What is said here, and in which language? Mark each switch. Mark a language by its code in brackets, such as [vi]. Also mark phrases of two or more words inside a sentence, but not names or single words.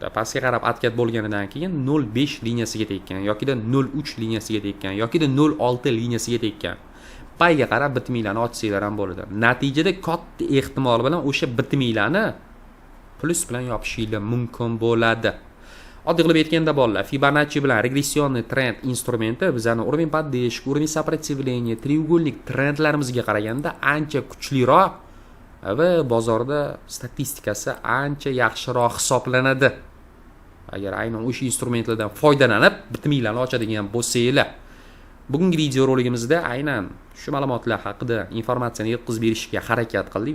[uz] Pastga qarab atkat bo'lganidan keyin 0.5 liniyasiga tekkan yokida 0.3 liniyasiga tekkan yokida 0.6 liniyasiga tekkan. Payga qarab bitminglarni ochsanglar ham bo'ladi. Natijada katta ehtimol bilan o'sha bitminglarni plus bilan yopishinglar mumkin bo'ladi. Oddiy qilib aytganda bolalar, Fibonacci bilan regressionniy trend instrumenti bizani [ru] уровень поддержки, уровень сопротивления, треугольник [uz] trendlarimizga qaraganda ancha kuchliroq va bozorda statistikasi ancha yaxshiroq hisoblanadi. Agar aynan o'sha instrumentlardan foydalanib bitminglarni ochadigan bo'lsanglar, bugungi video roligimizda aynan shu ma'lumotlar haqida informatsiyani yetkazib berishga harakat qildik.